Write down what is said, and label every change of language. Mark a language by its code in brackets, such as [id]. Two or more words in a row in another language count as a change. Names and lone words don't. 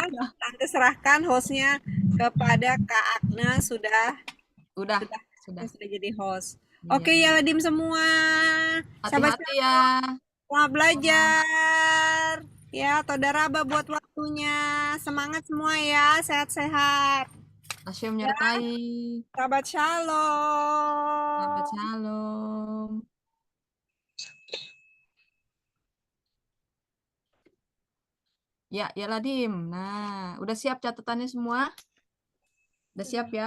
[id] Tante serahkan hostnya kepada Kak Agnes sudah jadi host. Iya. Oke ya Ladim semua. Hati-hati ya. Selamat belajar. Ya, Todaraba buat waktunya. Semangat semua ya, sehat-sehat. Hashem menyertai. [he] שבת שלום. שבת שלום. [id] Ya Ladim. Nah, udah siap catatannya semua? Udah siap ya?